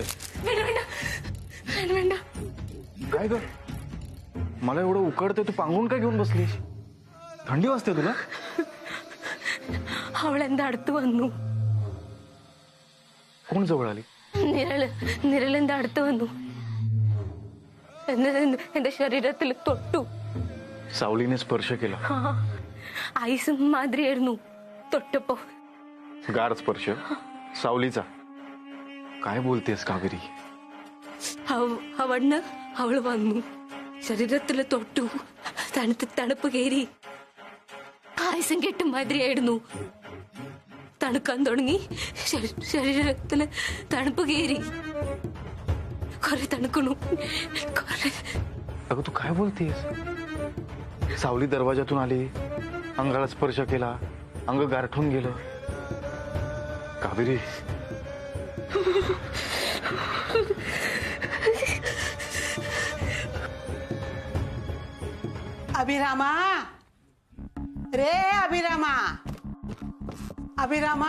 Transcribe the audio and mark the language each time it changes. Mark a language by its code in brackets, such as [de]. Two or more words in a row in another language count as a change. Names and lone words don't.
[ml] वेंडा [mr] काय ग मला एवढं उकडतंय तू पांगून काय घेऊन बसलीस? थंडी वाजते तुला? [ml] അവളെന്താ അടുത്ത് വന്നു. [mr] कोण जवळ आली? [ml] നിരലെന്താ അടുത്ത് വന്നു. എന്റെ ശരീരത്തിൽ തൊട്ടു. [mr] सावलीने स्पर्श केला. [ml] ഐസ് മാതിരിയായിരുന്നു തൊട്ടപ്പോ. [mr] गार स्पर्श सावलीचा. काय बोलतेस कावेरी? [ml] അവിടുന്ന് അവള് വന്നു, ശരീരത്തിൽ തൊട്ടു, തണുപ്പ് കയറി. ആയുസം കെട്ട മാതിരിയായിരുന്നു. തണുക്കാൻ തുടങ്ങി, ശരീരത്തിൽ തണുപ്പ് കയറി. കുറെ തണുക്കണു. [mr] अगं तू काय बोलतेस? सावली दरवाजातून आली, अंगाला स्पर्श केला, अंग गारठून गेलं. कावेरी अभिरामा, रे अभिरामा, अभिरामा.